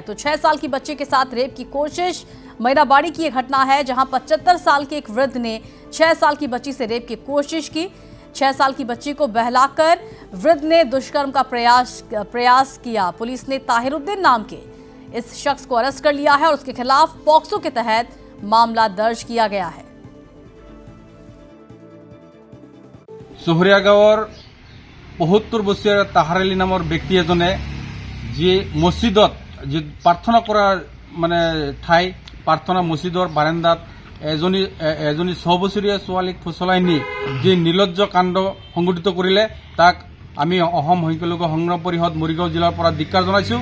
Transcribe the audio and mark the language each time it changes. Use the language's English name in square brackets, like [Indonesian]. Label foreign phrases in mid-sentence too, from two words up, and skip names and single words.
[Hindi] तो 6 साल की बच्ची के साथ रेप की कोशिश, मैराबाड़ी की यह घटना है जहां 75 साल के एक वृद्ध ने 6 साल की बच्ची से रेप की कोशिश की। 6 साल की बच्ची को बहलाकर वृद्ध ने दुष्कर्म का प्रयास किया। पुलिस ने ताहिरुद्दीन नाम के इस शख्स को अरेस्ट कर लिया है और उसके खिलाफ पॉक्सो के तहत मामला दर्ज किया गया है। [Assamese] চহৰীয়া গাঁৱৰ ৭৫ বছৰীয়া তাহাৰ আলী নামৰ ব্যক্তি এজনে যি মছজিদত যি প্ৰাৰ্থনা কৰাৰ ঠাই প্ৰাৰ্থনা মছজিদৰ বাৰান্দাত এজনী ৬ বছৰীয়া ছোৱালীক ফুচলাই নি যি নিৰ্লজ্জ কাণ্ড সংঘটিত কৰিলে তাক আমি অসম সংখ্যালঘু সংগ্ৰাম পৰিষদ মৰিগাঁও জিলাৰ পৰা ধিক্কাৰ জনাইছোঁ।